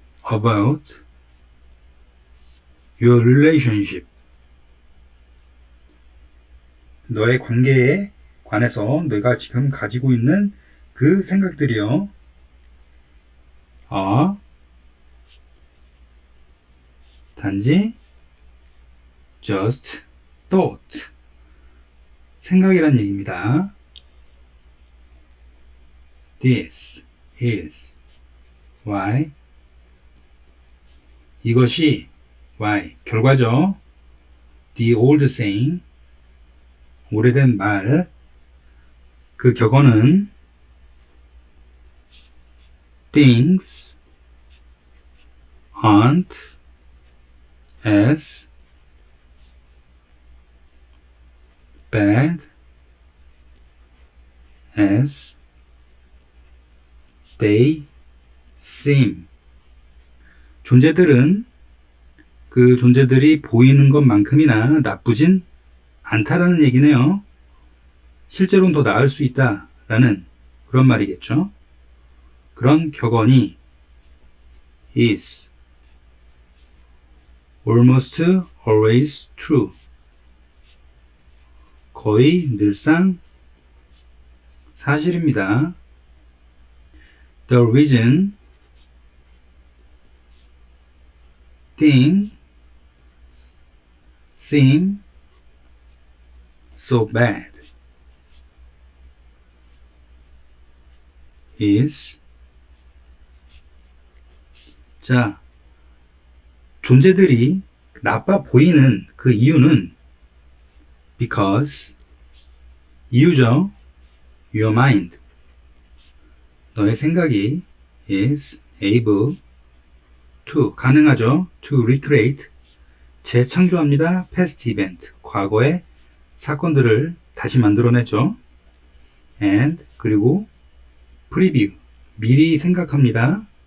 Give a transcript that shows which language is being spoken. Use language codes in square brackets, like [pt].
[en] about your relationship [ko] 너의 관계에 관해서 내가 지금 가지고 있는 그 생각들이요. 단지 [en] just thought [ko] 생각이란 얘기입니다. [en] This is why 이것이 why 결과죠. The old saying [ko] 오래된 말 그 격언은 [en] things aren't as bad as they seem. [ko] 존재들은 그 존재들이 보이는 것만큼이나 나쁘진 않다라는 얘기네요. 실제로는 더 나을 수 있다라는 그런 말이겠죠. 그런 격언이 [en] is almost always true. [ko] 거의 늘상 사실입니다. [en] The reason things seem so bad is [ko] 자, 존재들이 나빠 보이는 그 이유는 [en] because 이유죠. Your mind [ko] 너의 생각이 [en] is able to [ko] 가능하죠. [en] to recreate 재창조합니다. past event [ko] 과거의 사건들을 다시 만들어내죠. and 그리고 preview 미리 생각합니다.